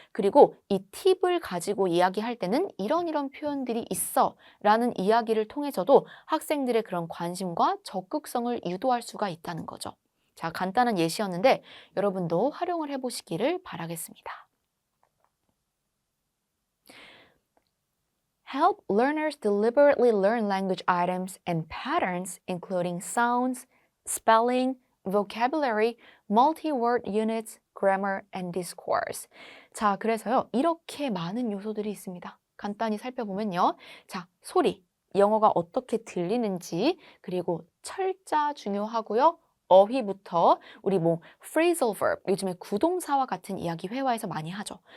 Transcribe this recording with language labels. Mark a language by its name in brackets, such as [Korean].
[Korean] 그리고 이 팁을 가지고 이야기할 때는 이런 표현들이 있어. 라는 이야기를 통해서도 학생들의 그런 관심과 적극성을 유도할 수가 있다는 거죠. 자, 간단한 예시였는데 여러분도 활용을 해보시기를 바라겠습니다. [English] Help learners deliberately learn language items and patterns, including sounds, spelling, vocabulary, multi-word units, grammar, and discourse. [Korean] 자, 그래서요, 이렇게 많은 요소들이 있습니다. 간단히 살펴보면요. 자, 소리, 영어가 어떻게 들리는지, 그리고 철자 중요하고요. 어휘부터 우리 phrasal verb, 요즘에 구동사와 같은 이야기 회화에서 많이 하죠.